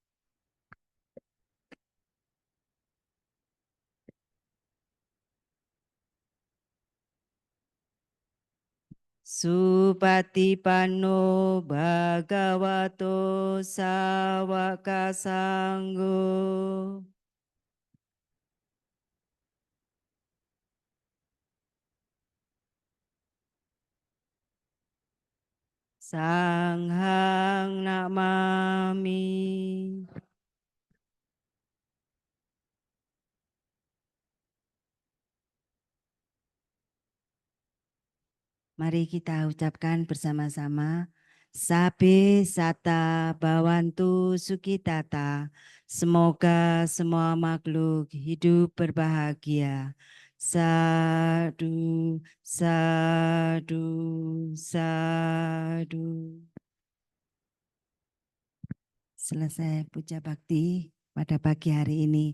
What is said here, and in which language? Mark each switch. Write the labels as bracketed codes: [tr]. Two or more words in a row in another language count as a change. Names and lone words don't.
[pi] Supatipanno Bhagavato Sawaka Sanggo. Sanghang namami. [id] Mari kita ucapkan bersama-sama. [pi] Sabe sata bawantu sukitata. [id] Semoga semua makhluk hidup berbahagia. [pi] Sadu, sadu, sadu. [id] Selesai puja bakti pada pagi hari ini.